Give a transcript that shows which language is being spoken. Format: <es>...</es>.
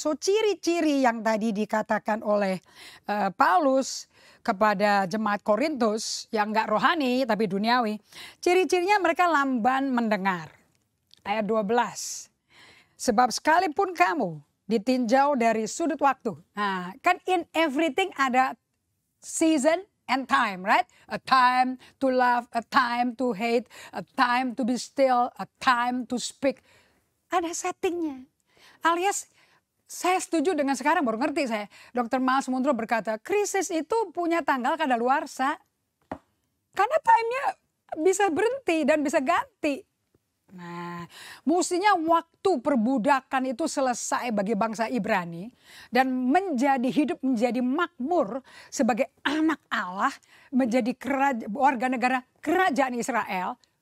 <id>So ciri-ciri yang tadi dikatakan oleh Paulus kepada jemaat Korintus yang gak rohani tapi duniawi. Ciri-cirinya mereka lamban mendengar. ayat 12. Sebab sekalipun kamu ditinjau dari sudut waktu.</id> <en>Nah, kan in everything ada season and time, right? A time to love, a time to hate, a time to be still, a time to speak.</en> <id>Ada settingnya. Alias saya setuju dengan sekarang, baru ngerti saya. Dr. Miles Monroe berkata, krisis itu punya tanggal kadaluarsa. Karena time-nya bisa berhenti dan bisa ganti. Nah, mestinya waktu perbudakan itu selesai bagi bangsa Ibrani dan hidup menjadi makmur sebagai anak Allah, menjadi warga negara kerajaan Israel.</id>